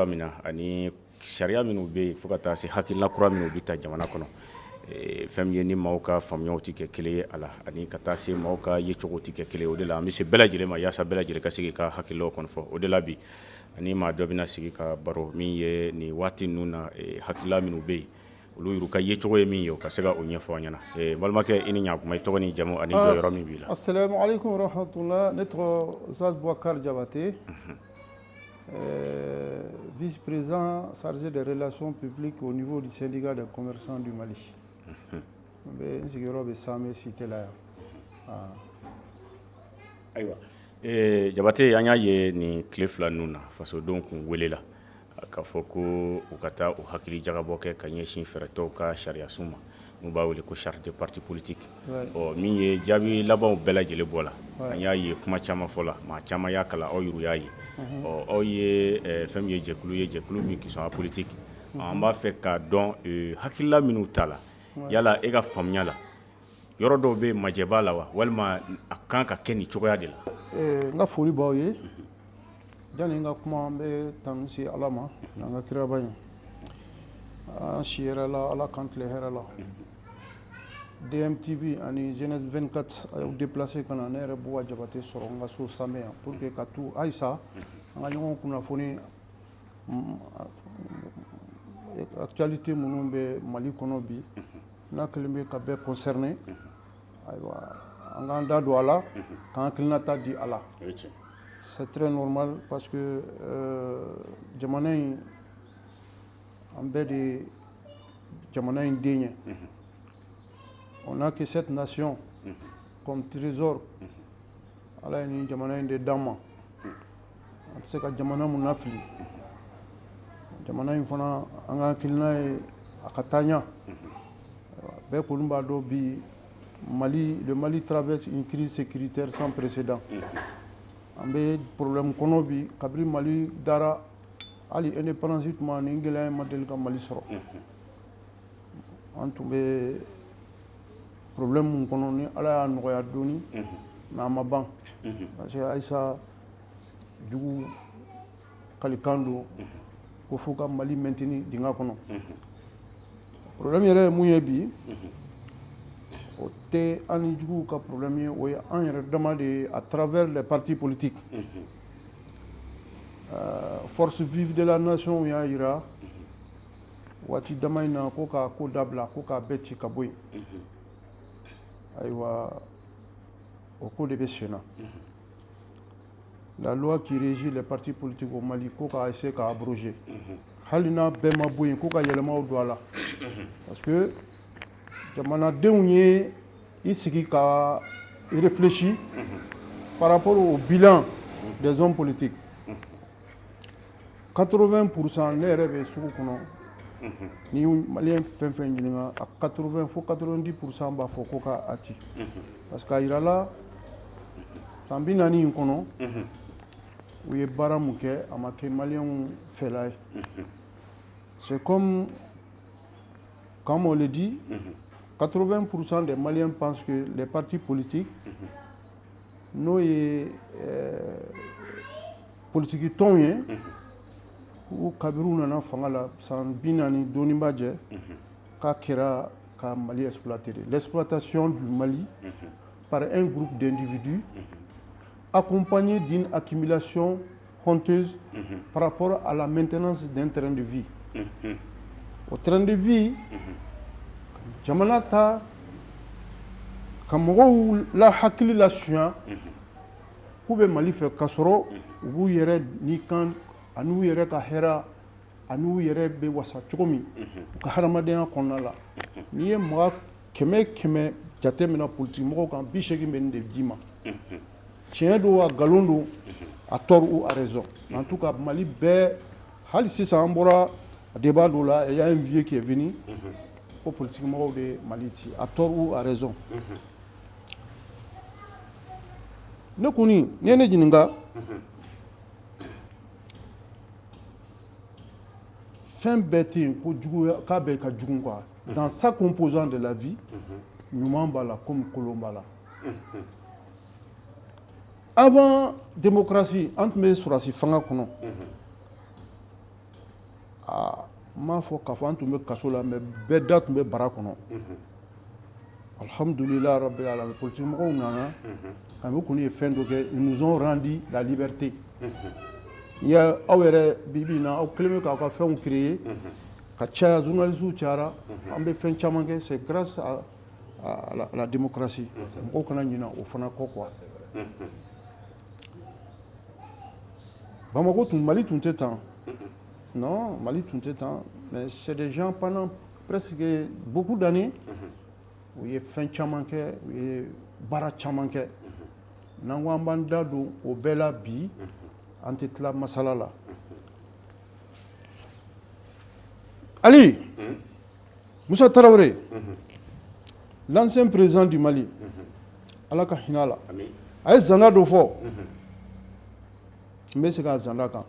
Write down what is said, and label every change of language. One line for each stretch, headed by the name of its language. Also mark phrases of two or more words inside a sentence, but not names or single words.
Bambara: min na ani sariya minnu bɛ yen fo ka taa se hakilina kura minnu bɛ ta jamana kɔnɔ fɛn min ye ni maaw ka faamuyaw tɛ kɛ kelen ye a la ani ka taa se maaw ka yecogo tɛ kɛ kelen o de la an bɛ se bɛɛ lajɛlen ma yaasa bɛɛ lajɛlen ka sigi ka hakililaw kɔni fɔ o de la bi ani maa dɔ bɛna sigi ka baro min ye nin waati ninnu na hakilila minnu bɛ yen olu y'u ka yecogo ye min ye o ka se ka o ɲɛfɔ an ɲɛna balimakɛ i ni ɲankuma i tɔgɔ ni jamu ani jɔyɔrɔ min b'i la.
Arabic: السلام عليكم ورحمة الله,
Bambara: ne tɔgɔ Zaz Boubacar Diabaté,
French: vice-président chargé des relations publiques au niveau du syndicat des commerçants du Mali.
Bambara: N bɛ n sigiyɔrɔ bɛ Samɛ cité la yan. Ayiwa Diabaté an y'a ye nin tile fila ninnu na fasodenw kun welela k'a fɔ ko u ka taa o hakili jagabɔ kɛ ka ɲɛsin fɛɛrɛtɔw ka sariyasun ma n'u b'a wele ko
French: charte de parti politique
Bambara: min ye jaabi labanw bɛɛ lajɛlen bɔ la an y'a ye kuma caman fɔ la maa caman y'a kalan aw yɛrɛ y'a ye aw ye fɛn min ye jɛkulu min
French: qui sont apolitique
Bambara: an b'a fɛ k'a dɔn hakilila minnu t'a la yala e ka faamuya la yɔrɔ dɔw bɛ majɛ b'a la wa walima a kan ka kɛ nin cogoya de la. N ka foli b'aw ye yani n ka kuma an bɛ tanu se Ala ma n'an ka kiraba in an si hɛrɛ la Ala k'an tile hɛrɛ la. DMTV ani Jeunesse 24 a y'u déplacé ka na ne yɛrɛ Bouba Diabaté sɔrɔ n ka so Samɛ yan
French: pour que
Bambara: ka to halisa an ka ɲɔgɔn kunnafoni actualité minnu bɛ Mali kɔnɔ bi n'a kɛlen bɛ ka bɛɛ concerné ayiwa an k'an da don a la k'an hakilinata di a la.
French: C'est très normal parce que
Bambara: jamana in an bɛɛ de jamana in den ye.
French: On n'a que cette nation comme trésor.
Bambara: Ala ye nin jamana in de d'an ma. An tɛ se ka jamana mun lafili. Jamana in fana an ka hakilina ye a ka taa ɲɛ. Bɛɛ kɔni b'a dɔn bi le
French: Mali traverse une crise sécuritaire sans précédent.
Bambara: An bɛ problème kɔnɔ bi kabini Mali dara hali indépendance tuma nin gɛlɛya in ma deli ka Mali sɔrɔ. An tun bɛ problème mun kɔnɔ ni Ala y'a nɔgɔya dɔɔni mais a ma ban
French: parce que
Bambara: halisa jugu kalikan don ko fo ka Mali maintenir dingɛ kɔnɔ. Problème yɛrɛ ye mun ye bi o tɛ an ni juguw ka problème ye o ye an yɛrɛ dama de ye
French: à travers les partis politiques. Force vive de la nation
Bambara: y'a jira waati dama in na ko k'a ko dabila ko k'a bɛɛ ci ka bɔ yen. Ayiwa o ko de bɛ sen na.
French: La loi qui régit les partis politiques au Mali
Bambara: ko k'a essayer k'a abroger. Hali n'a bɛɛ ma bɔ yen ko ka yɛlɛmaw don a la
French: parce que
Bambara: jamanadenw ye i sigi ka réfléchir
French: par rapport au bilan des hommes politiques.
Bambara: 80% ne yɛrɛ bɛ sugu kɔnɔ ni maliyɛn fɛn fɛn ɲininka a 80 fo 90% b'a fɔ ko k'a ci
French: parce que
Bambara: a yira la san 40 in kɔnɔ u ye baara mun kɛ a ma kɛ maliyɛnw fɛla ye.
French: C'est comme on le dit, 80% des Maliens pensent que les partis politiques
Bambara: n'o ye politique tɔnw ye ko kabiri u nana fanga la san 40 dɔɔni b'a jɛ k'a kɛra ka Mali exploiter.
French: L'exploitation du Mali par un groupe d'individus accompagné d'une accumulation honteuse par rapport à la maintenance d'un train de vie. Au train de vie
Bambara: jamana ta ka mɔgɔw la hakili la suɲa k'u bɛ Mali fɛ k'a sɔrɔ u b'u yɛrɛ ni kan ani u yɛrɛ ka hɛrɛ ani u yɛrɛ bɛ wasa cogo min u ka hadamadenya kɔnɔna la. N'i ye mɔgɔ 100 jate minɛ politique mɔgɔw kan 80 bɛ nin de d'i ma. Tiɲɛ don a nkalon don a
French: tort ou a raison. En tout cas
Bambara: Mali bɛɛ hali sisan an bɔra débat dɔ la
French: il y a un vieux qui est venu
Bambara: ko politique mɔgɔw de Mali ci
French: a tort ou a raison.
Bambara: Ne kɔni n'i ye ne ɲininka fɛn bɛɛ tɛ yen ko juguya k'a bɛɛ ka jugu quoi
French: dans sa composante de la vie,
Bambara: ɲuman b'a la comme kolon b'a la. Avant démocratie, an tun bɛ sɔrɔdasi fanga kɔnɔ. N m'a fɔ k'a fɔ an tun bɛ kaso la mais bɛɛ da tun bɛ bara kɔnɔ.
Arabic: الحمد لله رب العالمين,
Bambara: politique mɔgɔw nana ka u kɔni ye fɛn dɔ kɛ,
French: ils nous ont rendu la liberté. Il y a
Bambara: aw yɛrɛ bibi in na aw kelen bɛ k'aw ka fɛnw créer ka caya, journalistes cayara, an bɛ fɛn caman kɛ,
French: c'est grâce à la démocratie.
Bambara: Mɔgɔw kana ɲinɛ o fana kɔ quoi. Bamako tun, Mali tun tɛ tan. Non, Mali tun tɛ tan,
French: mais c'est des gens pendant presque beaucoup d'années
Bambara: u ye fɛn caman kɛ, u ye baara caman kɛ. N'an ko an b'an da don o bɛɛ la bi, an tɛ tila masala la. Ali, Moussa Traoré, l'ancien président du Mali, Ala ka hinɛ a la, a ye zanda dɔ fɔ, n bɛ se ka zanda kan.